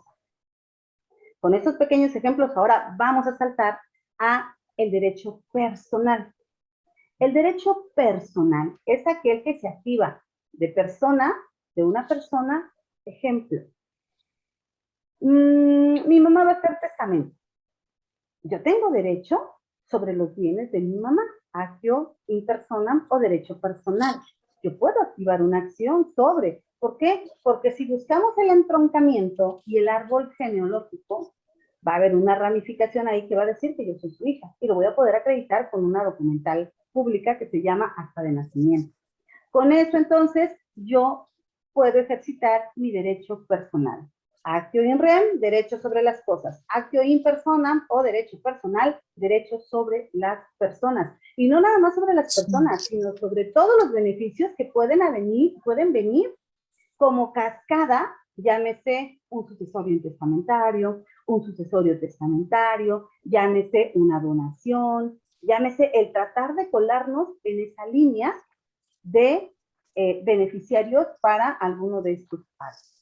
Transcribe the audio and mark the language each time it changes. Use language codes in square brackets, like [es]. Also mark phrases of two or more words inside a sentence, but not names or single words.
[es] Con esos pequeños ejemplos, ahora vamos a saltar a el derecho personal. El derecho personal es aquel que se activa de persona, de una persona, ejemplo. Mi mamá va a hacer testamento. Yo tengo derecho sobre los bienes de mi mamá, [la] actio in personam [es] o derecho personal. Yo puedo activar una acción sobre. ¿Por qué? Porque si buscamos el entroncamiento y el árbol genealógico, va a haber una ramificación ahí que va a decir que yo soy su hija y lo voy a poder acreditar con una documental pública que se llama acta de nacimiento. Con eso entonces yo puedo ejercitar mi derecho personal. [la] Actio in rem, [es] derecho sobre las cosas. [la] Actio in personam [es] o derecho personal, derecho sobre las personas. Y no nada más sobre las personas, sino sobre todos los beneficios que pueden venir como cascada, llámese un sucesorio testamentario, un sucesorio testamentario, llámese una donación, llámese el tratar de colarnos en esa línea de beneficiarios para alguno de estos pasos.